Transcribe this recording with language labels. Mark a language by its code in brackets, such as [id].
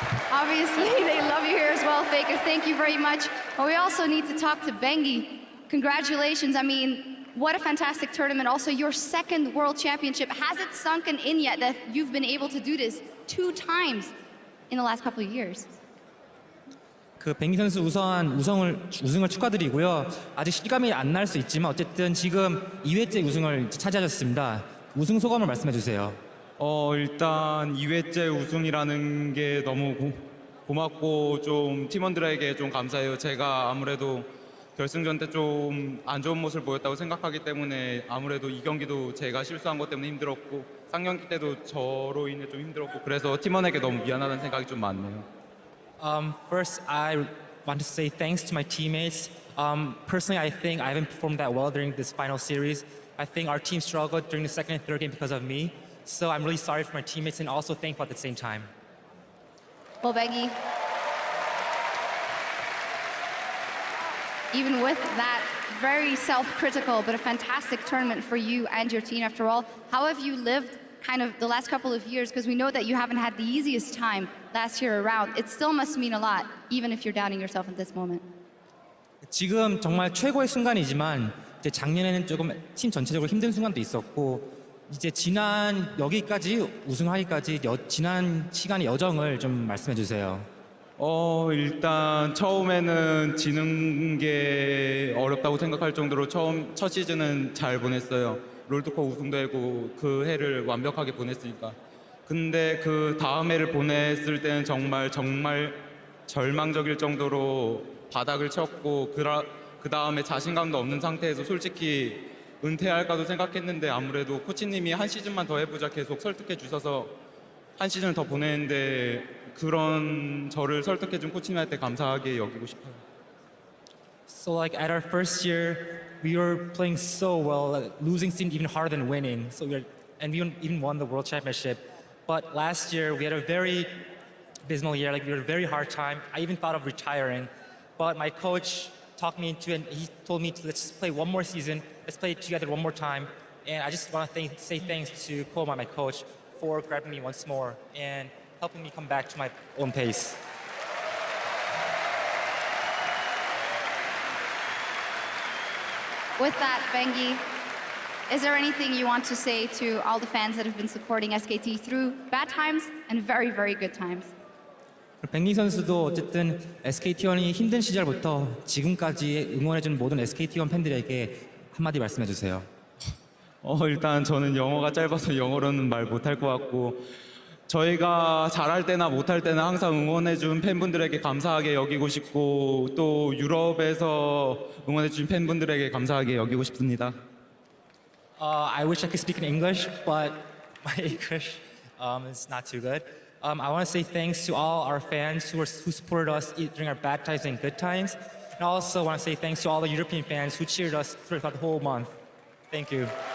[en] Obviously, they love you here as well, Faker. Thank you very much. But we also need to talk to Bengi. Congratulations. I mean, what a fantastic tournament. Also, your second World Championship. Has it sunken in yet that you've been able to do this 2 times in the last couple of years? [ko] 뱅기 선수 우승을 축하드리고요. 아직 실감이 안 날 수 있지만 어쨌든 지금 2회째 우승을 차지하셨습니다. 우승 소감을 말씀해 주세요. 일단 2회째 우승이라는 게 너무 고맙고 좀 팀원들에게 좀 감사해요. 제가 아무래도 결승전 때 좀 안 좋은 모습을 보였다고 생각하기 때문에 아무래도 이 경기도 제가 실수한 것 때문에 힘들었고 3경기 때도 저로 인해 좀 힘들었고 그래서 팀원에게 너무 미안하다는 생각이 좀 많네요. [en] First, I want to say thanks to my teammates. Personally, I think I haven't performed that well during this final series. I think our team struggled during the second and third game because of me. So I'm really sorry for my teammates and also thankful at the same time. Well, Bengi, even with that very self-critical but a fantastic tournament for you and your team after all, how have you lived kind of the last couple of years? Because we know that you haven't had the easiest time last year around. It still must mean a lot, even if you're doubting yourself at this moment. [ko] 지금 정말 최고의 순간이지만 이제 작년에는 조금 팀 전체적으로 힘든 순간도 있었고 이제 지난 여기까지 우승하기까지 지난 시간의 여정을 좀 말씀해 주세요. 일단 처음에는 지는 게 어렵다고 생각할 정도로 첫 시즌은 잘 보냈어요. 롤드컵 우승도 하고 그 해를 완벽하게 보냈으니까. 근데 그 다음 해를 보냈을 때는 정말 절망적일 정도로 바닥을 쳤고 그 다음에 자신감도 없는 상태에서 솔직히 은퇴할까도 생각했는데 아무래도 코치님이 한 시즌만 더 해보자 계속 설득해 주셔서 한 시즌을 더 보냈는데 그런 저를 설득해 준 코치님한테 감사하게 여기고 싶어요. [en] So like at our first year, we were playing so well, like, losing seemed even harder than winning. So we even won the world championship. But last year we had a very abysmal year. Like we had a very hard time. I even thought of retiring, but my coach talked me into it. And he told me to let's just play one more season. Let's play together one more time. And I just want to say thanks to KOO, my coach, for grabbing me once more and helping me come back to my own pace. With that, Bengi, is there anything you want to say to all the fans that have been supporting SKT through bad times and very, very good times? [ko] 뱅기 선수도 어쨌든 SKT1이 힘든 시절부터 지금까지 응원해준 모든 SKT1 팬들에게 한마디 말씀해 주세요. 일단 저는 영어가 짧아서 영어로는 말 못할 것 같고 저희가 잘할 때나 못할 때나 항상 응원해준 팬분들에게 감사하게 여기고 싶고 또 유럽에서 응원해준 팬분들에게 감사하게 여기고 싶습니다. [en] I wish I could speak in English, but my English is not too good. I want to say thanks to all our fans who supported us during our bad times and good times. And I also want to say thanks to all the European fans who cheered us throughout the whole month. Thank you.